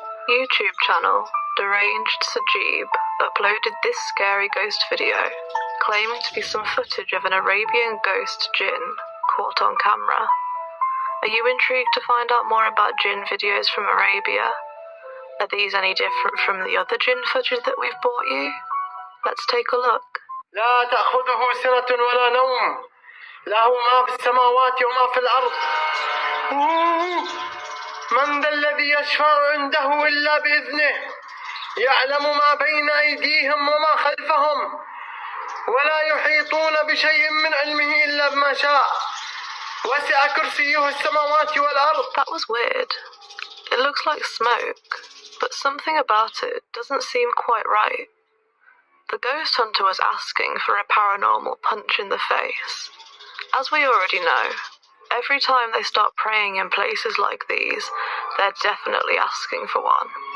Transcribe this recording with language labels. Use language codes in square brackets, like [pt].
[en] YouTube channel Deranged Sajib uploaded this scary ghost video, claiming to be some footage of an Arabian ghost jinn caught on camera. Are you intrigued to find out more about jinn videos from Arabia? Are these any different from the other jinn footage that we've brought you? Let's take a look. [ar] لا تأخذه سنة ولا نوم، له ما في السماوات وما في الأرض. من ذا الذي يشفع عنده إلا بإذنه، يعلم ما بين أيديهم وما خلفهم، ولا يحيطون بشيء من علمه إلا بما شاء، وسع كرسيه السماوات والأرض. [en] That was weird. It looks like smoke, but something about it doesn't seem quite right. The ghost hunter was asking for a paranormal punch in the face. As we already know, every time they start praying in places like these, they're definitely asking for one.